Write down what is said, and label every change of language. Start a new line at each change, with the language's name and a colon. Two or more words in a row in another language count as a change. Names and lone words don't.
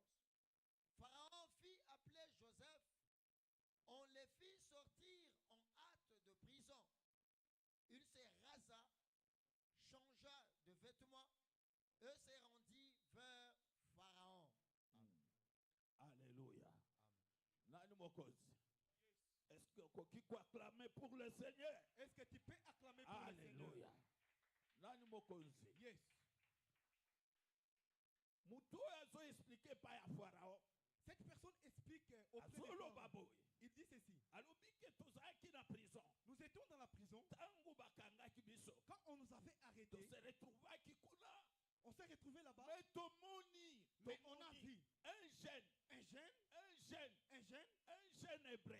French: Pharaon fit appeler Joseph. On les fit sortir en hâte de prison. Il se rasa, changea de vêtements et se rendit vers Pharaon. Alléluia.
Lingala: Nani mokozi.
French: Est-ce que tu peux acclamer pour le Seigneur? Est-ce que tu peux acclamer pour le Seigneur? Alléluia.
Lingala: Nani mokozi.
English: Yes.
Lingala: Mutu azo expliquer par ya Pharaon.
French: Cette personne explique auprès de Pharaon. Il dit ceci. Nous étions dans la prison. Quand on nous avait arrêtés, on s'est retrouvés là-bas. Mais on a vu un jeune hébreu.